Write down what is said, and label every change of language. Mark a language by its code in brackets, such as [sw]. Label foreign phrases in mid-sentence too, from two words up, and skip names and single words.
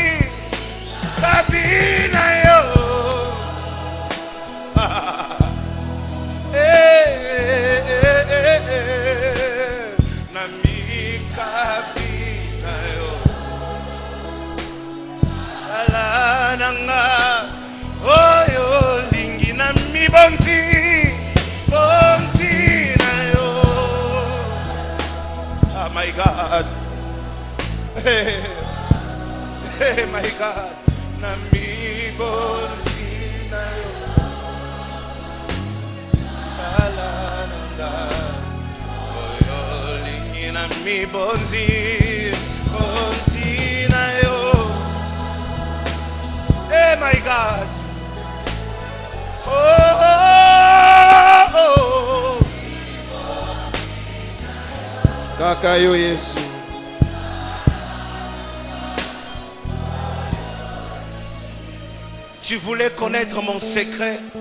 [ln] kabina yo na mikabi na yo salananga oyo lingi na mibonzi bonzi na yo. [en] Oh my God. Hey, hey my God. [ln] Na mi bonzi na yo. Salananga. Oyo lingi na mi bonzi. Bonzi na yo. [en] Hey my God. Oh, oh, oh. [ln] Kaka yo Yesu. [fr] Tu voulais connaître mon secret.